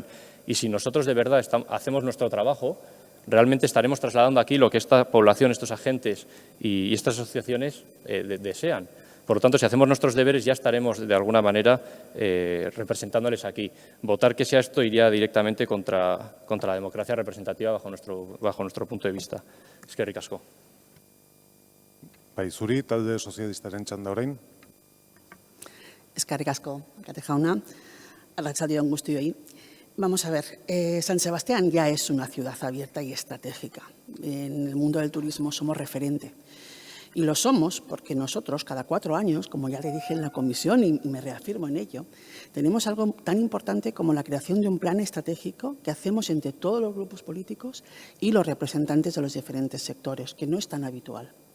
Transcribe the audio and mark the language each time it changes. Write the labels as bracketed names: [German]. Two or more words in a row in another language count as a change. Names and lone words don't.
[Spanish] Y si nosotros de verdad hacemos nuestro trabajo, realmente estaremos trasladando aquí lo que esta población, estos agentes y estas asociaciones desean. Por lo tanto, si hacemos nuestros deberes, ya estaremos de alguna manera representándoles aquí. Votar que sea esto iría directamente contra la democracia representativa bajo nuestro punto de vista. [Basque] Eskerrik asko. Bai, zuri, talde sozialistaren txanda orain. Eskerrik asko, alkate jauna, arratsalde on guztioi. [Spanish] Vamos a ver, San Sebastián ya es una ciudad abierta y estratégica. En el mundo del turismo somos referente. Y lo somos porque nosotros, cada 4 años, como ya le dije en la comisión y me reafirmo en ello, tenemos algo tan importante como la creación de un plan estratégico que hacemos entre todos los grupos políticos y los representantes de los diferentes sectores, que no es tan habitual.